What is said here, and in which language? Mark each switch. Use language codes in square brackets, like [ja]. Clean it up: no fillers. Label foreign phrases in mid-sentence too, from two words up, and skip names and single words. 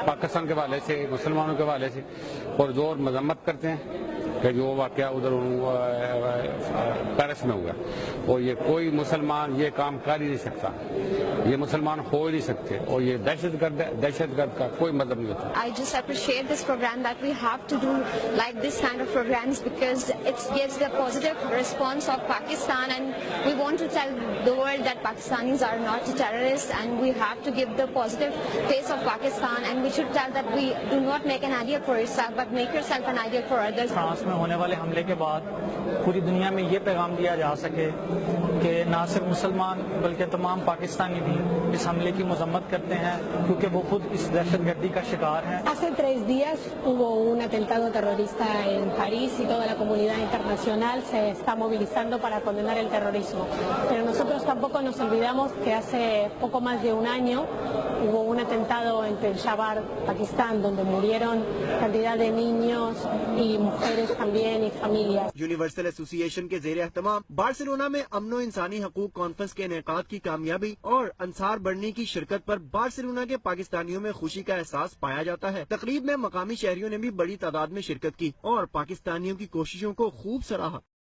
[ur] پاکستان کے حوالے سے، مسلمانوں کے حوالے سے اور زور مذمت کرتے ہیں کہ جو واقعہ ادھر پیرس میں ہوا، اور یہ کوئی مسلمان یہ کام کر ہی نہیں سکتا، یہ مسلمان ہو ہی نہیں سکتے، اور یہ دہشت گرد کا کوئی مطلب نہیں ہوتا. [en] I just appreciate this program that we have to do like this kind of programs because it gives the positive response of Pakistan, and we want to tell the world that Pakistanis are not terrorists, and we have to give the positive face of Pakistan, and we should tell that we do not make an idea for yourself but make yourself an idea for others. [ur] فرانس میں ہونے والے حملے کے بعد پوری دنیا میں یہ پیغام دیا جا سکے کہ نہ صرف مسلمان بلکہ تمام پاکستانی بھی اس حملے کی مذمت کرتے ہیں، کیونکہ وہ خود اس دہشت گردی کا شکار ہیں. [es] Hace 3 días hubo un atentado terrorista en París y toda la comunidad internacional se está movilizando para condenar el terrorismo. Pero nosotros tampoco nos olvidamos que hace poco más de un año hubo un atentado en Peshawar, Pakistán, donde murieron cantidad de niños y mujeres también y familias. [ur] یونیورسل ایسوسی ایشن کے زیر اہتمام بارسلونا میں امن و انسانی حقوق کانفرنس کے انعقاد کی کامیابی اور انصار برنی کی شرکت پر بارسلونا کے پاکستانیوں میں خوشی کا احساس پایا جاتا ہے. تقریب میں مقامی شہریوں نے بھی بڑی تعداد میں شرکت کی اور پاکستانیوں کی کوششوں کو خوب سراہا.